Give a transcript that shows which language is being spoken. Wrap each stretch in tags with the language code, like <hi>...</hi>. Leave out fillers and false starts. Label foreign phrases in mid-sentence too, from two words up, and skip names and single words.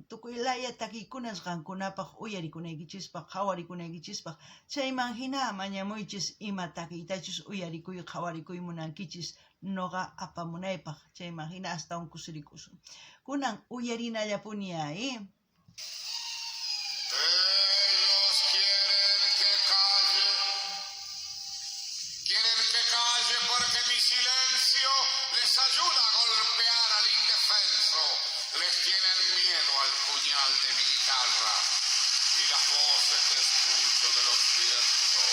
<qu>Tukuylaya takiykunas qankunapaq uyarikunaykichispaq qhawarikunaykichispak chayman hina mañamuychis ima takiytachus uyarikuy qhawarikuy munankichis noqa apamunaypaq chayman hina hasta unkusirikusun. Kunan uyarinallapuniya,</qu> <es>Porque mi silencio les ayuda a golpear al indefenso. Les tienen miedo al puñal de mi guitarra y las voces que escucho de los vientos.</es>